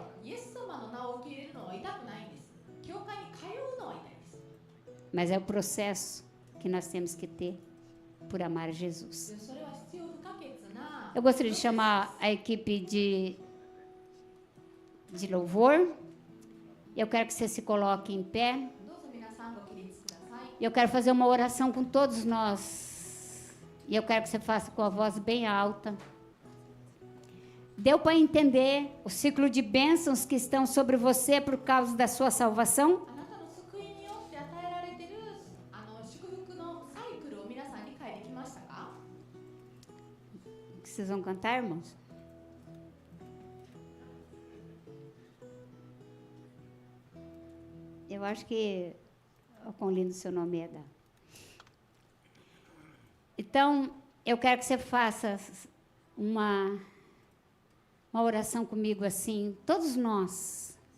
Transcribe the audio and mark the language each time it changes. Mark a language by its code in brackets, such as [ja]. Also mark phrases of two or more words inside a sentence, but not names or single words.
[ja] イエス様の名を受け入れるのは痛くないんです。教会に通うのは痛いです。 [pt] Mas é o processo que nós temos que ter por amar Jesus. [ja] でそれは必要不可欠な。 [pt] Eu gostaria de chamar a equipe de louvor. Eu quero que você se coloque em pé. [ja] どうぞ皆さんご起立ください。 [pt] E eu quero fazer uma oração com todos nós. E eu quero que você faça com a voz bem alta. Deu para entender o ciclo de bênçãos que estão sobre você por causa da sua salvação? [ja] あなたの救いによって与えられている祝福のサイクルを皆さん理解できましたか？ [pt] Vocês vão cantar, irmãos? Eu acho que o quão lindo seu nome é, Dá. Então, eu quero que você faça uma oração comigo assim, todos nós.